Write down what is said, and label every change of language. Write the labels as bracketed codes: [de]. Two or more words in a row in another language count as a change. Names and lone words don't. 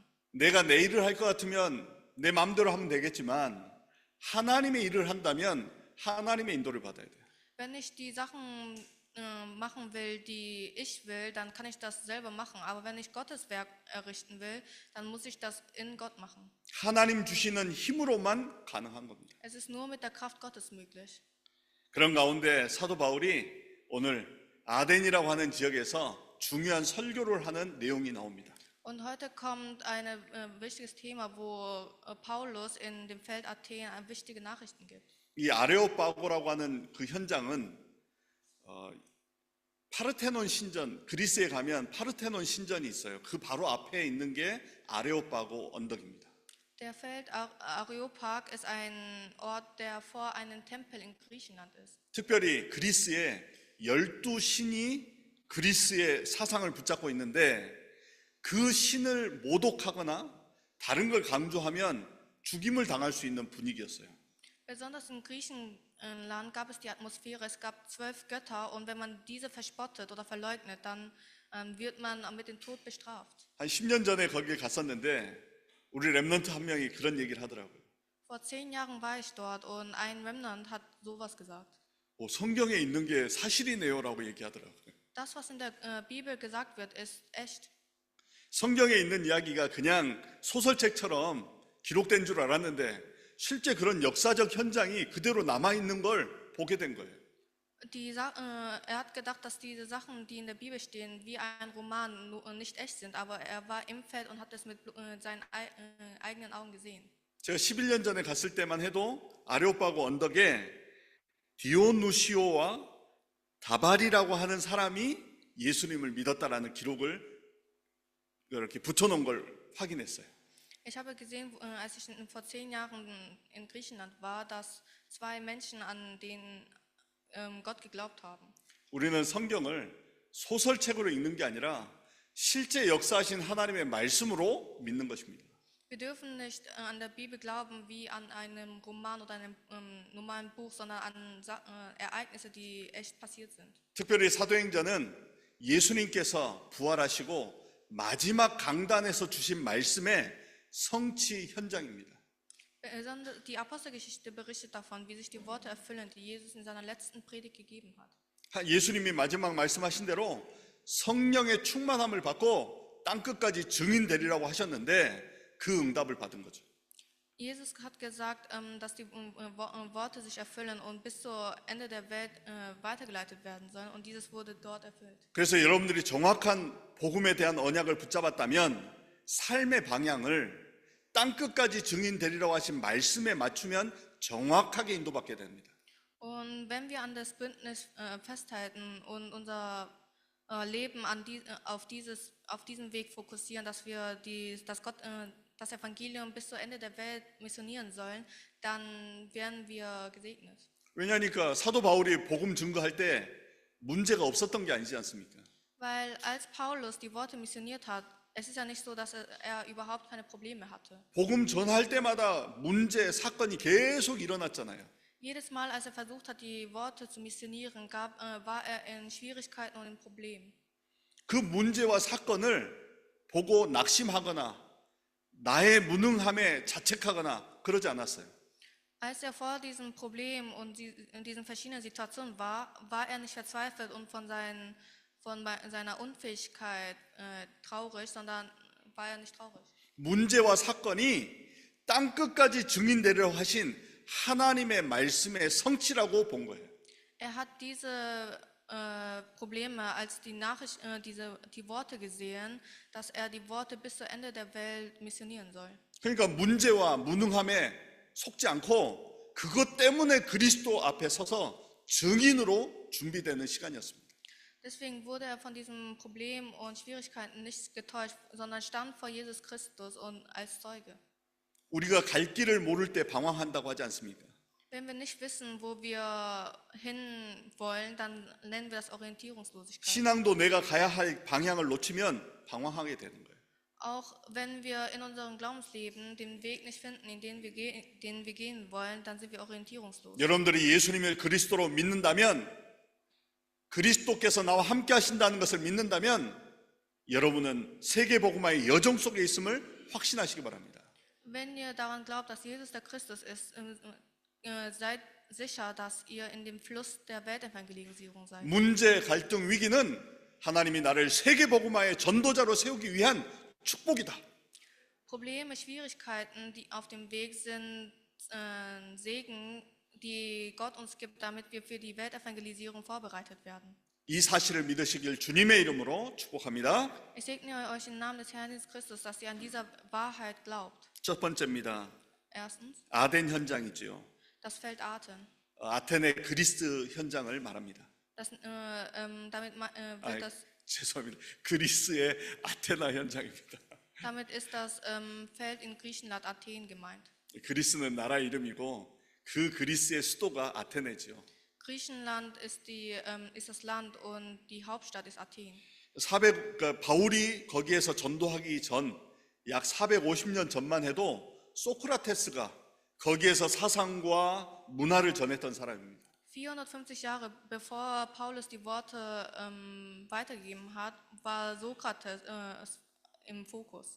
[ko] 내가 내 일을 할 것 같으면 내 마음대로 하면 되겠지만 하나님의 일을 한다면 하나님의 인도를 받아야 돼요. [de] Wenn ich die Sachen machen will, die ich will, dann kann ich das selber machen. Aber wenn ich Gottes Werk errichten will, dann muss ich das in Gott machen. [ko] 하나님 주시는 힘으로만 가능한 겁니다. [de] Es ist nur mit der Kraft Gottes möglich. [ko] 그런 가운데 사도 바울이 오늘 아덴이라고 하는 지역에서 중요한 설교를 하는 내용이 나옵니다. [de] Und heute kommt ein wichtiges Thema, wo Paulus in dem Feld Athen wichtige Nachrichten gibt. [ko] 이 아레오파고라고 하는 그 현장은 파르테논 신전, 그리스에 가면 파르테논 신전이 있어요. 그 바로 앞에 있는 게 아레오파고 언덕입니다. [de] Der Feld Areopag ist ein Ort, der vor einem Tempel in Griechenland ist. [ko] 특별히 그리스에 12신이 그리스의 사상을 붙잡고 있는데 그 신을 모독하거나 다른 걸 강조하면 죽임을 당할 수 있는 분위기였어요. [de] Besonders in Griechenland gab es die Atmosphäre, es gab 12 Götter und wenn man diese verspottet oder verleugnet, dann wird man mit dem Tod bestraft. [ko] 한 10년 전에 거기에 갔었는데 우리 렘넌트 한 명이 그런 얘기를 하더라고요. [de] Vor 10 Jahren war ich dort und ein Remnant hat sowas gesagt. [ko] 성경에 있는 게 사실이네요라고 얘기하더라고요. [de] Das, was in der Bibel gesagt wird, ist echt. [ko] 성경에 있는 이야기가 그냥 소설책처럼 기록된 줄 알았는데 실제 그런 역사적 현장이 그대로 남아있는 걸 보게 된 거예요. [de] hat gedacht, dass diese Sachen, die in der Bibel stehen, wie ein Roman nicht echt sind, aber er war im Feld und hat es mit seinen eigenen Augen gesehen. [ko] 제가 11년 전에 갔을 때만 해도 아레오파고 언덕에 디오누시오와 다발이라고 하는 사람이 예수님을 믿었다라는 기록을 이렇게 붙여놓은 걸 확인했어요. [de] Ich habe gesehen, als ich vor 10 Jahren in Griechenland war, dass 2 Menschen an den Gott geglaubt haben. [ko] 우리는 성경을 소설책으로 읽는 게 아니라 실제 역사하신 하나님의 말씀으로 믿는 것입니다. [de] Wir dürfen nicht an der Bibel glauben wie an einem Roman oder einem normalen Buch, sondern an Ereignisse, die echt passiert sind. [ko] 특별히 사도행전은 예수님께서 부활하시고 마지막 강단에서 주신 말씀의 성취 현장입니다. [de] Die Apostelgeschichte berichtet davon, wie sich die Worte erfüllen, die Jesus in seiner letzten Predigt gegeben hat. [ko] 예수님이 마지막 말씀하신 대로 성령의 충만함을 받고 땅끝까지 증인 되리라고 하셨는데 그 응답을 받은 거죠. [de] Jesus hat gesagt, dass die Worte sich erfüllen und bis zum Ende der Welt weitergeleitet werden sollen. Und dieses wurde dort erfüllt. [ko] 그래서 여러분들이 정확한 복음에 대한 언약을 붙잡았다면 삶의 방향을 땅끝까지 증인 되리라고 하신 말씀에 맞추면 정확하게 인도받게 됩니다. [de] Und wenn wir an das Bündnis festhalten und unser Leben auf diesen Weg fokussieren, dass wir das Evangelium bis zum Ende der Welt missionieren sollen, dann werden wir gesegnet. [ko] 왜냐하니까 사도 바울이 복음 증거할 때 문제가 없었던 게 아니지 않습니까? [de] Weil als Paulus die Worte missioniert hat, es ist ja nicht so, dass er überhaupt keine Probleme hatte. [ko] 복음 전할 때마다 문제, 사건이 계속 일어났잖아요. [de] Jedes Mal, als er versucht hat, die Worte zu missionieren, war er in Schwierigkeiten und in Problemen. [ko] 그 문제와 사건을 보고 낙심하거나 나의 무능함에 자책하거나 그러지 않았어요. [de] Als er vor diesem Problem und in diesen verschiedenen Situationen war, war er nicht verzweifelt und von seiner Unfähigkeit traurig, sondern war er nicht traurig. [ko] 문제와 사건이 땅끝까지 증인되려 하신 하나님의 말씀의 성취라고 본 거예요. [de] Er hat diese Probleme als die Worte gesehen, dass er die Worte bis zum Ende der Welt missionieren soll. [ko] 그러니까 문제와 무능함에 속지 않고 그것 때문에 그리스도 앞에 서서 증인으로 준비되는 시간이었습니다. [de] Deswegen wurde er von diesem Problem und Schwierigkeiten nicht getäuscht, sondern stand vor Jesus Christus und als Zeuge. [ko] 우리가 갈 길을 모를 때 방황한다고 하지 않습니까? [de] Wenn wir nicht wissen, wo wir hin wollen, dann nennen wir das Orientierungslosigkeit. [ko] 신앙도 내가 가야 할 방향을 놓치면 방황하게 되는 거예요. [de] Auch wenn wir in unserem Glaubensleben den Weg nicht finden, den wir gehen wollen, dann sind wir orientierungslos. [ko] 여러분들이 예수님을 그리스도로 믿는다면 그리스도께서 나와 함께 하신다는 것을 믿는다면 여러분은 세계복음화의 여정 속에 있음을 확신하시기 바랍니다. [de] Wenn ihr daran glaubt, dass Jesus der Christus ist, seid sicher, dass ihr in dem Fluss der Weltevangelisierung seid. [ko] 문제, 갈등, 위기는 하나님이 나를 세계복음화의 전도자로 세우기 위한 축복이다. [de] Probleme, Schwierigkeiten, die auf dem Weg sind, Segen, die Gott uns gibt, damit wir für die Weltevangelisierung vorbereitet werden. [ko] 이 사실을 믿으시길 주님의 이름으로 축복합니다. [de] Ich segne euch im Namen des Herrn Jesus Christus, dass ihr an dieser Wahrheit glaubt. [ko] 첫 번째입니다. [de] Erstens, [ko] 아덴 현장이지요. [de] das Feld Aten. [ko] 아테네 그리스 현장을 말합니다. [de] Wird das [ko] 죄송합니다. 그리스의 아테나 현장입니다. [de] Damit ist das Feld in Griechenland Athen gemeint. [ko] 그리스는 나라 이름이고 그 그리스의 수도가 아테네지요. [de] Griechenland ist das Land und die Hauptstadt ist Athen. [ko] 그러니까 바울이 거기에서 전도하기 전 약 450년 전만 해도 소크라테스가 거기에서 사상과 문화를 전했던 사람입니다. [de] 450 Jahre bevor Paulus die Worte weitergegeben hat, war Sokrates im Fokus.